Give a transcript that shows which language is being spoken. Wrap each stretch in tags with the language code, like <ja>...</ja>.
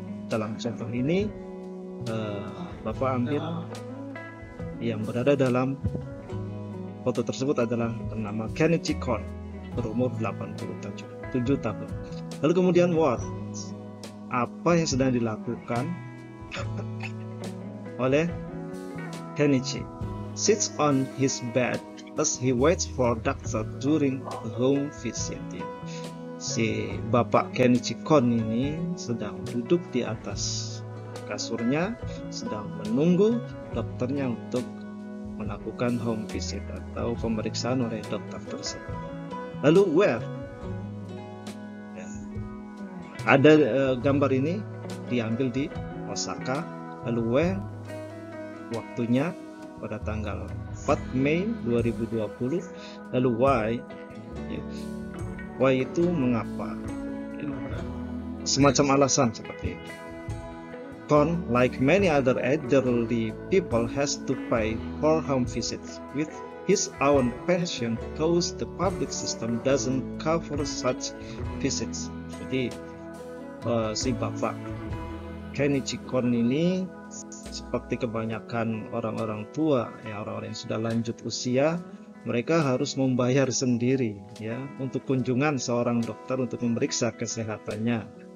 <id>Dalam contoh ini Bapak ambil yang berada dalam foto tersebut adalah bernama Kenichi Kon, berumur 87 tahun. Lalu kemudian what? Apa yang sedang dilakukan oleh Kenichi?</id> <en>Sits on his bed as he waits for doctor during the home visit.</en> <id>Si Bapak Kenichi Kon ini sedang duduk di atas kasurnya, sedang menunggu dokternya untuk melakukan home visit atau pemeriksaan oleh dokter tersebut. Lalu where? Ada gambar ini diambil di Osaka. Lalu where? Waktunya pada tanggal 4 Mei 2020. Lalu why? Why itu mengapa? Semacam alasan seperti itu.</id> <en>Kon, like many other elderly people, has to pay for home visits with his own pension because the public system doesn't cover such visits.</en> <id>Jadi si Bapak Kenichi Kon ini seperti kebanyakan orang-orang tua, ya, orang-orang yang sudah lanjut usia, mereka harus membayar sendiri ya untuk kunjungan seorang dokter untuk memeriksa kesehatannya.</id>